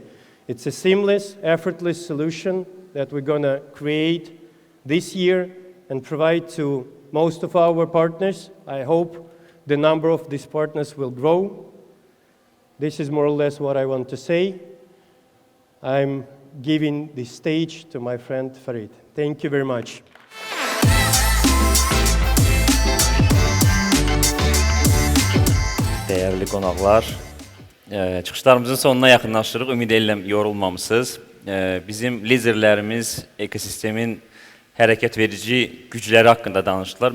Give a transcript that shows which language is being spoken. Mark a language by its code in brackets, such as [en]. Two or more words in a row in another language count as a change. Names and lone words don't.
[en] It's a seamless, effortless solution that we're going to create this year and provide to most of our partners. I hope the number of these partners will grow. This is more or less what I want to say. I'm giving the stage to my friend Farid. Thank you very much. [az] Değerli qonaqlar, çıxışlarımızın sonuna yaxınlaşırıq. Ümid edirəm yorulmamısınız. Bizim liderlərimiz ekosistemin hərəkət verici gücləri haqqında danışdılar.